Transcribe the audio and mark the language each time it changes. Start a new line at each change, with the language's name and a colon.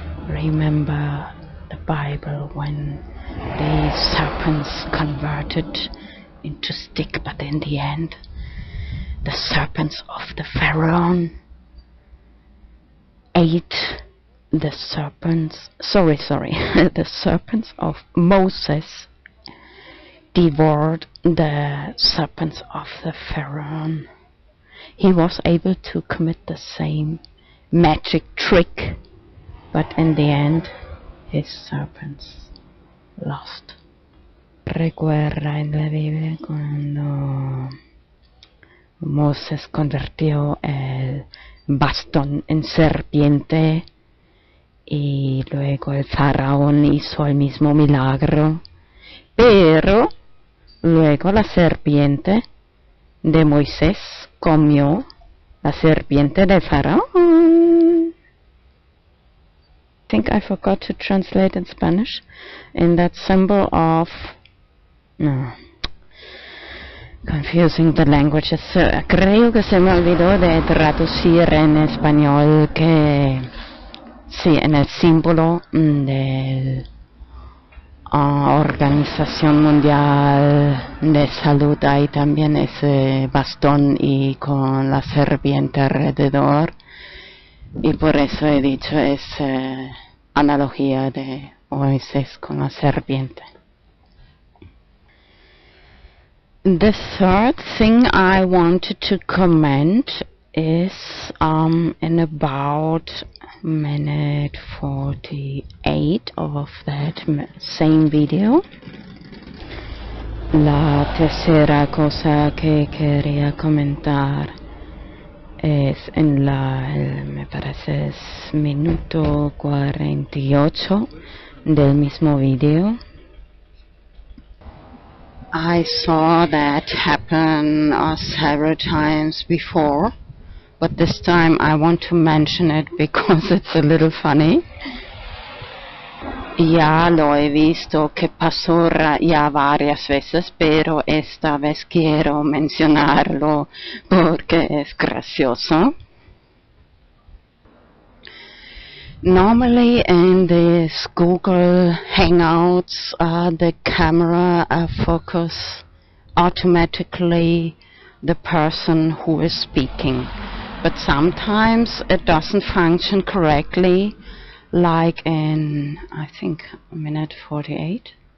English: Remember the Bible when the serpents converted into stick, but in the end the serpents of the Pharaoh ate the serpents, the serpents of Moses devoured the serpents of the Pharaoh. He was able to commit the same magic trick, but in the end his serpents lost.
Spanish: Recuerda en la Biblia cuando Moses convirtió el bastón en serpiente y luego el faraón hizo el mismo milagro, pero luego la serpiente de Moisés comió la serpiente del faraón.
English: I think I forgot to translate in Spanish. In that symbol of confusing the languages.
Spanish: Creo que se me olvidó de traducir en español que sí, en el símbolo de Organización Mundial de Salud hay también ese bastón y con la serpiente alrededor, y por eso he dicho esa analogía de Moisés con la serpiente.
English: The third thing I wanted to comment is in about minute 48 of that same video.
Spanish: La tercera cosa que quería comentar es en me parece es minuto 48 del mismo video.
English: I saw that happen several times before, but this time I want to mention it because it's a little funny.
Spanish: Ya lo he visto que pasó ya varias veces, pero esta vez quiero mencionarlo porque es gracioso.
English: Normally in this Google Hangouts, the camera focus automatically the person who is speaking, but sometimes it doesn't function correctly, like in, I think, minute 48,